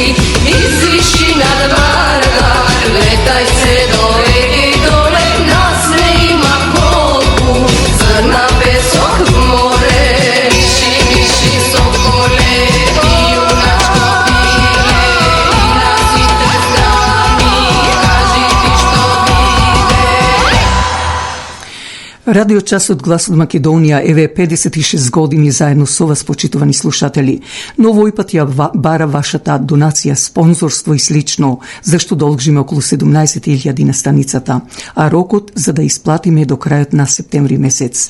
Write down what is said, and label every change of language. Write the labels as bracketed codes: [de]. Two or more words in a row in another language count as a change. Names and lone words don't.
[mk] Извиши над Вардар, летај се до Егеј доле, нас не има колку, зрна песок море. Виши, виши соколе, ти јуначко пиле, и наsite страни, кажи ти што виде. Radio Час од Глас од Македонија еве 56 години заедно со вас, почитувани слушатели. Но овој пат ја бара вашата донација, спонзорство и слично, зашто должиме околу 17.000 на станицата, а рокот за да исплатиме до крајот на септември месец.